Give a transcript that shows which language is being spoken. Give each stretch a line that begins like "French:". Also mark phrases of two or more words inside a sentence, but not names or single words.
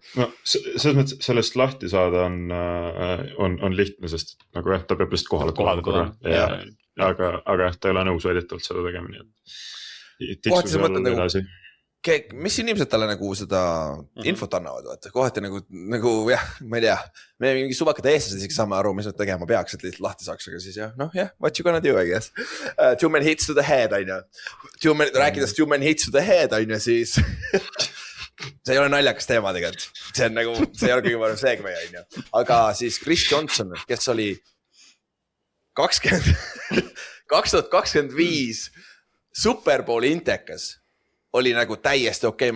Estonian: No selles mõttes sellest lahti saada on lihtne, sest nagu ta peab lihtsalt kohale korra. Aga ta ei ole nõus väidetavalt seda tegema. Kohati sa mõtled nagu mis inimesed talle nagu seda infot annavad, vaata, kohati nagu jah, ma ei tea, me mingi suvakad eestlased isegi saame aru, mis nad tegema peaks, et lihtsalt lahti saaks, aga siis
English: what you gonna do, I guess. Too many hits to the head,
Estonian: rääkides
English: too many hits to the head,
Estonian: siis see ei ole naljakas teema tegelikult, see on nagu, see ei ole kõige parem segme, aga siis Chris Johnson, kes oli 2025 Super Bowli intekas, oli nagu täiesti okei.